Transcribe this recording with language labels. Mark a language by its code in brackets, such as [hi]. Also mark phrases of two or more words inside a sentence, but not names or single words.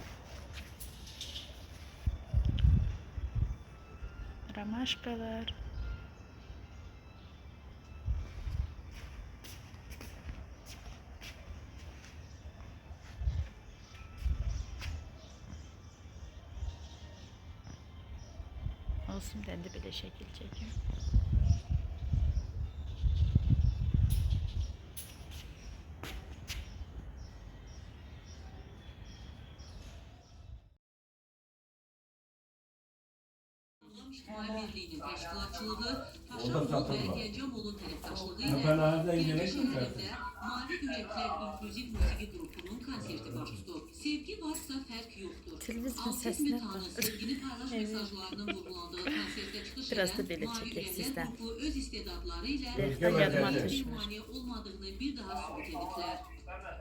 [az] Ramaşkalar. Olsun, [tr] ben de böyle şekil çekeyim. [az] İctimai Birliği'nin teşkilatçılığı, Taşramoğlu ve Gencamoğlu tərəfdaşlığı ilə Gəncə şəhərində Mavi Ürəklər İnklüziv Musiqi Qrupunun konserti baş tutdu. Sevgi varsa fərq yoxdur. Autism tanı, sevgini paylaş mesajlarının vurgulandığı konsertdə çıxış edən Mavi Ürəklər Qrupu öz istedadları ilə mane olmadığını bir daha sübut ediblər.